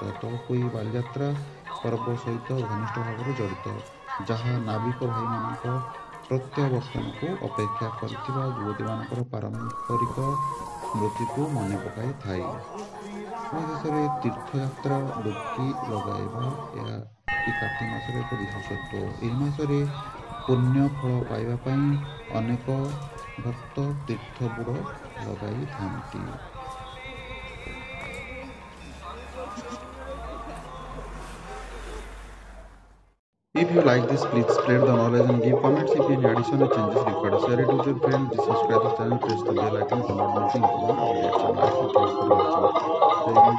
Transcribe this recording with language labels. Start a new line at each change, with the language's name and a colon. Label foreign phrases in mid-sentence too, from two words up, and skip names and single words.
Odia: ତଅପୋଇ ବାଲିଯାତ୍ରା ପର୍ବ ସହିତ ଘନିଷ୍ଠ ଭାବରେ ଜଡ଼ିତ, ଯାହା ନାବିକ ଭାଇମାନଙ୍କ ପ୍ରତ୍ୟାବର୍ତ୍ତନକୁ ଅପେକ୍ଷା କରିଥିବା ଯୁବତୀମାନଙ୍କର ପାରମ୍ପରିକ ସ୍ମୃତିକୁ ମନେ ପକାଇଥାଏ। ଶେଷରେ ତୀର୍ଥଯାତ୍ରା ଡୁବକି ଲଗାଇବା। ଏହା କାର୍ତ୍ତିକ ମାସର ଏକ ବିଶେଷତ୍ୱ। ଏହି ମାସରେ ପୁଣ୍ୟ ଫଳ ପାଇବା ପାଇଁ ଅନେକ ଭକ୍ତ ତୀର୍ଥ ବୁଡ଼ ଲଗାଇଥାନ୍ତି।
English: If you like this, please spread the knowledge and give comments. If any additional changes required, share it with your friends. Subscribe to the channel, press the bell icon for not missing important updates. And thanks for watching.